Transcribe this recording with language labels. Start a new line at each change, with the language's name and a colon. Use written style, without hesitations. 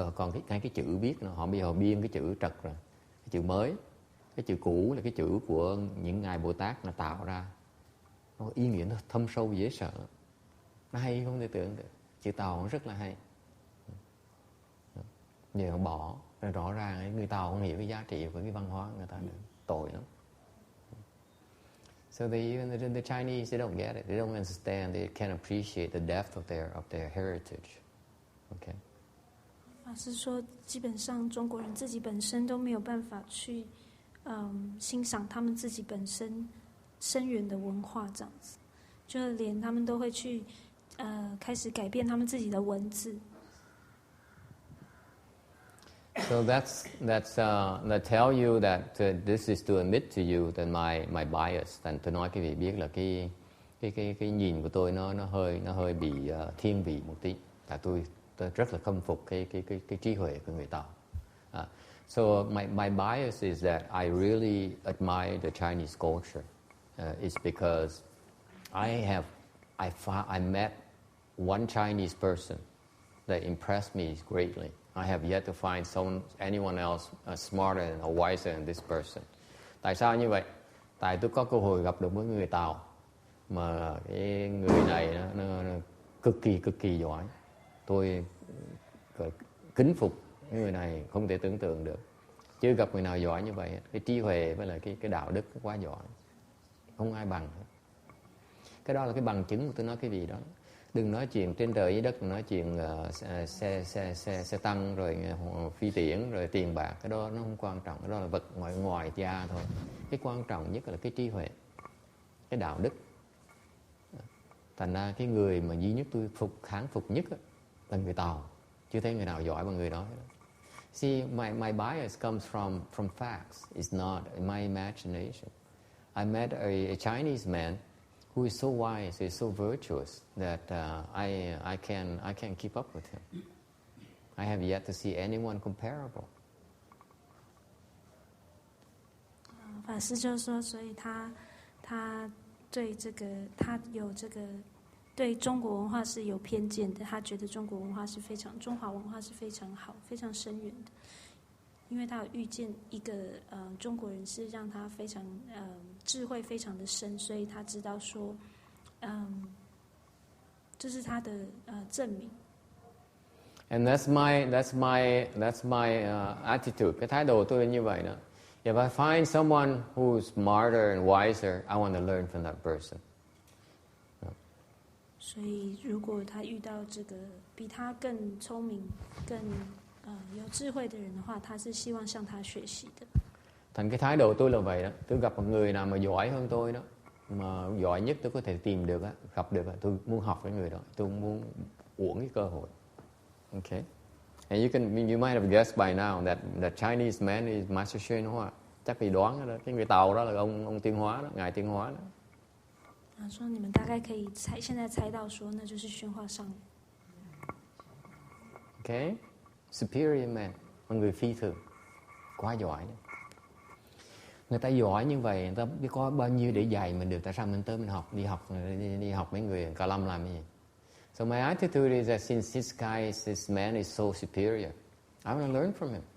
Vietnamese: Còn cái chữ viết họ bây giờ họ biên cái chữ trật rồi, cái chữ mới, cái chữ cũ là cái chữ của những ngài Bồ Tát là tạo ra. Nó ý nghĩa nó thâm sâu dễ sợ, nó hay không thể tưởng được. Chữ Tàu nó rất là hay, giờ họ bỏ, rồi rõ ràng người Tàu không hiểu cái giá trị của cái văn hóa người ta được, tội lắm.
English: So the Chinese, they don't get it, they don't understand, they can't appreciate the depth of their heritage. Okay.
Chinese: 是说，基本上中国人自己本身都没有办法去欣赏他们自己本身深远的文化，这样子，就连他们都会去开始改变他们自己的文字。
English: So that tell you that this is to admit to you that my bias.
Vietnamese: Thành tôi nói quý vị biết là cái nhìn của tôi nó hơi bị thiên vị một tí. Tại tôi rất là khâm phục cái trí huệ của người Tàu.
English: So my bias is that I really admire the Chinese culture. It's because I met one Chinese person that impressed me greatly. I have yet to find anyone else smarter or wiser than this person.
Vietnamese: Tại sao như vậy? Tại tôi có cơ hội gặp được một người Tàu mà cái người này nó cực kỳ giỏi. Tôi kính phục người này không thể tưởng tượng được. Chưa gặp người nào giỏi như vậy. Cái trí huệ với lại cái đạo đức quá giỏi, không ai bằng. Cái đó là cái bằng chứng mà tôi nói cái gì đó. Đừng nói chuyện trên trời dưới đất, nói chuyện xe tăng rồi phi tiễn rồi tiền bạc, cái đó nó không quan trọng, cái đó là vật ngoài da thôi. Cái quan trọng nhất là cái trí huệ, cái đạo đức. Thành ra cái người mà duy nhất tôi kháng phục nhất là người Tàu, chưa thấy người nào giỏi bằng người đó.
English: See, my bias comes from facts. It's not my imagination. I met a Chinese man who is so wise, is so virtuous that I can keep up with him. I have yet to see anyone comparable.
Chinese: 法师就说，所以他对这个他有这个对中国文化是有偏见的，他觉得中国文化是中华文化是非常好、非常深远的，因为他有遇见一个中国人是让他非常智慧非常的深，所以他知道说，这是他的证明。
English: And that's my attitude.
Vietnamese: Cái thái độ tôi như vậy đó.
English: If I find someone who's smarter and wiser, I want to learn from that person.
Chinese: 所以，如果他遇到这个比他更聪明、更有智慧的人的话，他是希望向他学习的。
Vietnamese: Thành cái thái độ tôi là vậy đó. Tôi gặp một người nào mà giỏi hơn tôi đó, mà giỏi nhất tôi có thể tìm được á, gặp được á, tôi muốn học với người đó. Tôi muốn uổng cái cơ hội. Okay.
English: And you might have guessed by now that Chinese man is Master Hsuan Hoa.
Vietnamese: Chắc vì đoán đó, cái người Tàu đó là ông Tiên Hóa đó, ngài Tiên Hóa đó.
Chinese: 说你们大概可以现在猜到说那就是宣化上人。
Vietnamese: Okay,
English: superior man,
Vietnamese: một người phi thường, quá giỏi đó. Người ta giỏi như vậy, người ta biết có bao nhiêu để dạy mình được, tại sao mình tới mình học, đi học mấy người Ca Lâm làm cái gì?
English: So my attitude is that since this man is so superior, I want to learn from him.